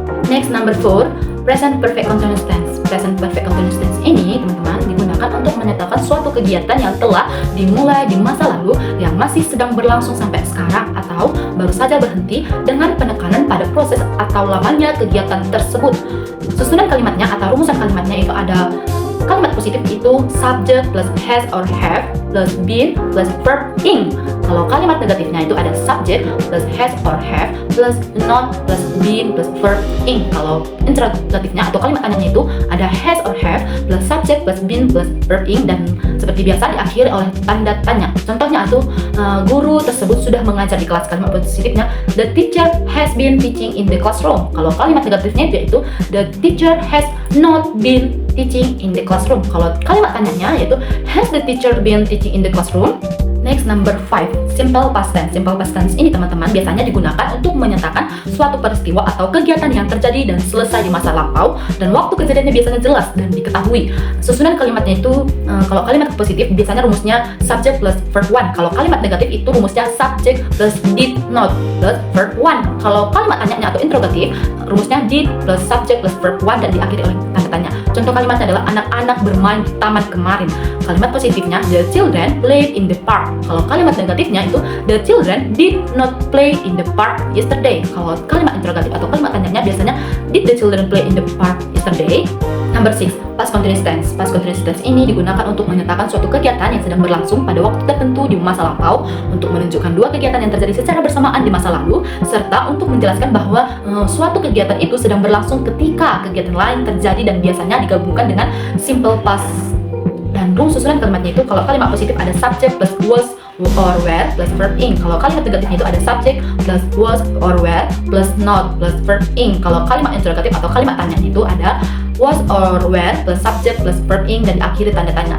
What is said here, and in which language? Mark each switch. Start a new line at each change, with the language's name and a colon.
English: Next, number 4, present perfect continuous tense.
Indonesian: Present perfect continuous tense ini teman-teman digunakan untuk menyatakan suatu kegiatan yang telah dimulai di masa lalu yang masih sedang berlangsung sampai sekarang atau baru saja berhenti dengan penekanan pada proses atau lamanya kegiatan tersebut. Susunan kalimatnya atau rumusan kalimatnya itu ada kalimat positif itu
English: subject plus has or have plus been plus verb ing.
Indonesian: Kalau kalimat negatifnya itu ada
English: subject plus has or have plus not plus been plus verb ing.
Indonesian: Kalau interrogatifnya atau kalimat tanyanya itu ada
English: has or have plus subject plus been plus verb ing
Indonesian: dan seperti biasa diakhiri oleh tanda tanya. Contohnya itu guru tersebut sudah mengajar di kelas. Kalimat positifnya
English: the teacher has been teaching in the classroom.
Indonesian: Kalau kalimat negatifnya yaitu
English: the teacher has not been teaching in the classroom.
Indonesian: Kalau kalimat tanyanya yaitu
English: has the teacher been teaching in the classroom. Next, number 5, simple past tense.
Indonesian: Simple past tense ini teman-teman biasanya digunakan untuk menyatakan suatu peristiwa atau kegiatan yang terjadi dan selesai di masa lampau dan waktu kejadiannya biasanya jelas dan diketahui. Susunan kalimatnya itu kalau kalimat positif biasanya rumusnya
English: subject plus verb 1.
Indonesian: Kalau kalimat negatif itu rumusnya
English: subject plus did not plus verb 1.
Indonesian: Kalau kalimat tanyanya atau interrogatif rumusnya
English: did plus subject plus verb 1
Indonesian: dan diakhiri oleh tanda tanya. Contoh kalimatnya adalah anak-anak bermain di taman kemarin. Kalimat positifnya
English: the children played in the park.
Indonesian: Kalau kalimat negatifnya itu
English: the children did not play in the park yesterday.
Indonesian: Kalau kalimat interrogatif atau kalimat tanyanya biasanya
English: did the children play in the park yesterday. Number 6, past continuous tense.
Indonesian: Past continuous tense ini digunakan untuk menyatakan suatu kegiatan yang sedang berlangsung pada waktu tertentu di masa lampau untuk menunjukkan dua kegiatan yang terjadi secara bersamaan di masa lalu serta untuk menjelaskan bahwa suatu kegiatan itu sedang berlangsung ketika kegiatan lain terjadi dan biasanya digabungkan dengan simple past Dan rumus susunan kalimatnya itu kalau kalimat positif ada
English: subject plus was or were plus verb ing.
Indonesian: Kalau kalimat negatifnya itu ada
English: subject plus was or were plus not plus verb ing.
Indonesian: Kalau kalimat interrogatif atau kalimat tanya itu ada
English: was or were plus subject plus verb ing
Indonesian: dan diakhiri tanda tanya.